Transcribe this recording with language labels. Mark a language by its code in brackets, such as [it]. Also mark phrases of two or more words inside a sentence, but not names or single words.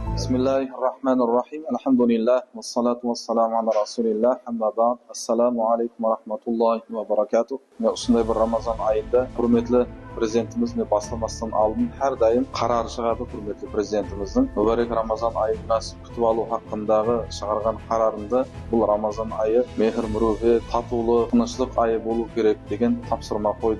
[ar] بسم الله الرحمن الرحيم. الحمد لله. والصلاة والسلام على رسول الله. أما بعد. السلام عليكم ورحمة الله وبركاته. [uz] Shunday bir Ramazon oyida hurmatli prezidentimizni boshlamasdan oldin har doim qaror chiqadi hurmatli prezidentimizning muborak Ramazon oyi munosib kutib olish haqidagi chiqargan qarorida bu Ramazon oyi mehr muruvvet, totuvlik, tinchlik oyi bo'lishi kerak degan topshirma qo'ydi.